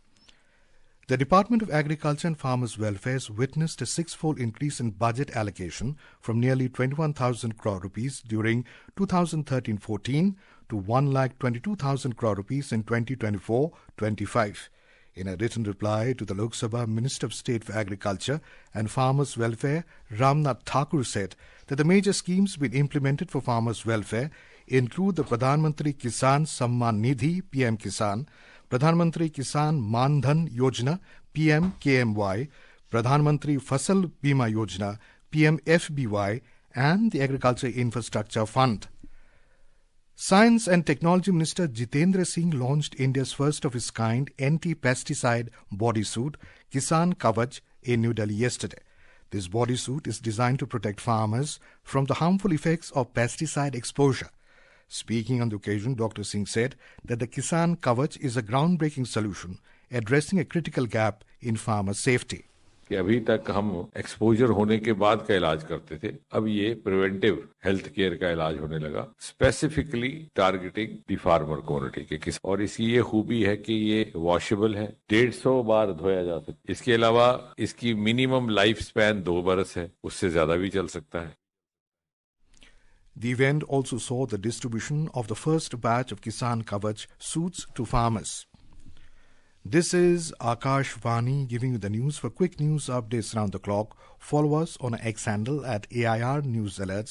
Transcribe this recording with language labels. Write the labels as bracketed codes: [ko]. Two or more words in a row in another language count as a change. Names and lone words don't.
[en] The Department of Agriculture and Farmers' Welfare has witnessed a six-fold increase in budget allocation from nearly 21,000 crore rupees during 2013-14 to 1,22,000 crore rupees in 2024-25. In a written reply to the Lok Sabha, Minister of State for Agriculture and Farmers' Welfare, Ramnath Thakur said that the major schemes being implemented for farmers' welfare include the Pradhan Mantri Kisan Samman Nidhi PM Kisan, Pradhan Mantri Kisan Man Dhan Yojana PM KMY, Pradhan Mantri Fasal Bima Yojana PM FBY, and the Agriculture Infrastructure Fund. Science and Technology Minister Jitendra Singh launched India's first of its kind anti-pesticide bodysuit, Kisan Kavach, in New Delhi yesterday. This bodysuit is designed to protect farmers from the harmful effects of pesticide exposure. Speaking on the occasion, Dr. Singh said that the Kisan Kavach is a groundbreaking solution addressing a critical gap in farmer safety. [hi] कि अभी तक हम एक्सपोजर होने के बाद का इलाज करते थे, अब ये [en] preventive health care [hi] का इलाज होने लगा, [en] specifically targeting the farmer community [hi] के किस। और इसकी ये खूबी है कि ये वॉशेबल है, 150 बार धोया जा सकता है। इसके अलावा इसकी [en] minimum life span [hi] 2 बरस है, उससे ज्यादा भी चल सकता है। [en] The event also saw the distribution of the first batch of Kisan Kavach suits to farmers. This is Akash Vani giving you the news. For quick news updates around the clock, follow us on our X handle at AIR News Alerts.